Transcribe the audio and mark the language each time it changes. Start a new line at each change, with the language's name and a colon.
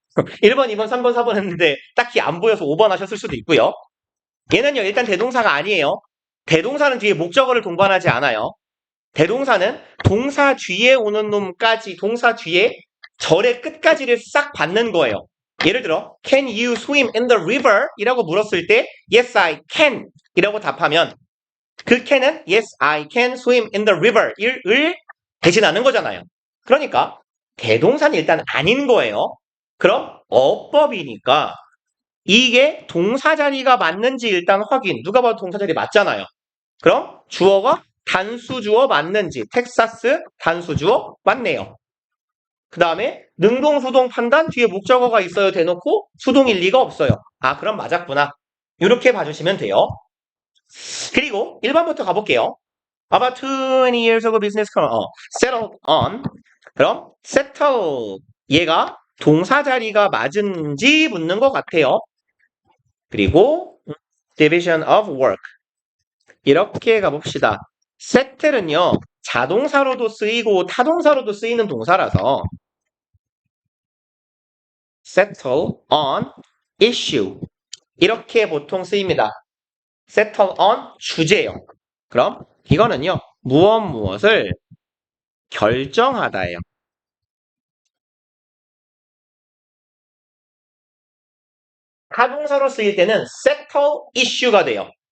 Korean: 1번, 2번, 3번, 4번 했는데 딱히 안 보여서 5번 하셨을 수도 있고요. 얘는요, 일단 대동사가 아니에요. 대동사는 뒤에 목적어를 동반하지 않아요. 대동사는 동사 뒤에 오는 놈까지, 동사 뒤에 절의 끝까지를 싹 받는 거예요. 예를 들어,
English: can you swim in the river?
Korean: 이라고 물었을 때,
English: yes, I can.
Korean: 이라고 답하면, 그 can은
English: yes, I can swim in the river.
Korean: 을 대신하는 거잖아요. 그러니까, 대동사는 일단 아닌 거예요. 그럼, 어법이니까, 이게 동사 자리가 맞는지 일단 확인. 누가 봐도 동사 자리 맞잖아요. 그럼 주어가 단수 주어 맞는지 텍사스 단수 주어 맞네요. 그 다음에 능동 수동 판단 뒤에 목적어가 있어요 대놓고 수동일 리가 없어요. 아 그럼 맞았구나. 이렇게 봐주시면 돼요. 그리고 1번부터 가볼게요.
English: About 20 years ago business settled on.
Korean: 그럼 settle 얘가 동사 자리가 맞은지 묻는 것 같아요. 그리고
English: division of work
Korean: 이렇게 가봅시다. settle은요 자동사로도 쓰이고 타동사로도 쓰이는 동사라서
English: settle on issue
Korean: 이렇게 보통 쓰입니다. settle on 주제요. 그럼 이거는요 무엇을 결정하다예요. 타동사로 쓰일 때는 settle issue가 돼요.